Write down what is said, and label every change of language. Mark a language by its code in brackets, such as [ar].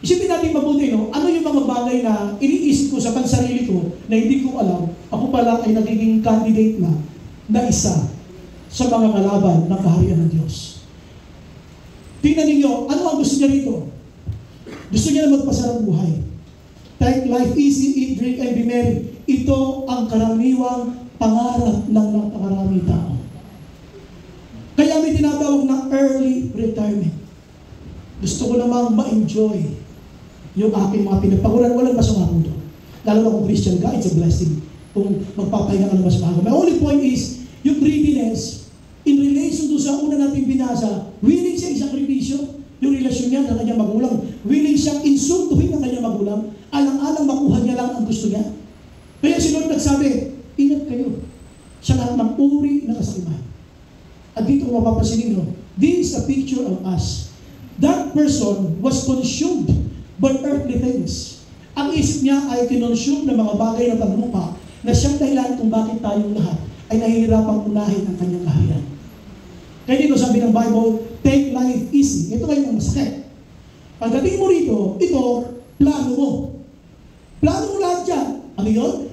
[tl] Isipin natin mabuti, no? Ano yung mga bagay na iniisip ko sa pansarili ko na hindi ko alam, ako pala ay nagiging candidate na isa sa mga kalaban ng kaharian ng Diyos. Tingnan ninyo, ano ang gusto niya rito? Gusto niya na magpasarap buhay. [en] Take life easy, eat, drink, and be merry. [tl] Ito ang karaniwang pangarap ng napakaraming tao. Kaya may tinatawag na early retirement. Gusto ko namang ma-enjoy yung aking mga pinagpaguran. Walang masama po doon. Lalo na kung Christian ka, [en] it's a blessing. [tl] Kung magpapahinga ka ng mas maaga. [en] My only point is, [tl] yung greediness, [en] in relation to [tl] sa una nating binasa, willing siya isakripisyo yung relasyon niya ng kanyang magulang. Willing siyang insultuhin ng kanyang magulang. Alang-alang makuha niya lang ang gusto niya. Kaya si Lord nagsabi, ingat kayo sa lahat ng uri ng kasakiman. At dito kung mapapansin niyo, [en] this is a picture of us. That person was consumed by earthly things. [tl] Ang isip niya ay kinonsume ng mga bagay na paglupa na siyang dahilan kung bakit tayong lahat ay nahihirapang unahin ang kanyang kaharian. Kaya dito sabi ng Bible, [en] take life easy. [tl] Ito ay ang masakit. Pagdating mo rito, ito, plano mo. Plano mo lahat yan. Ano yun?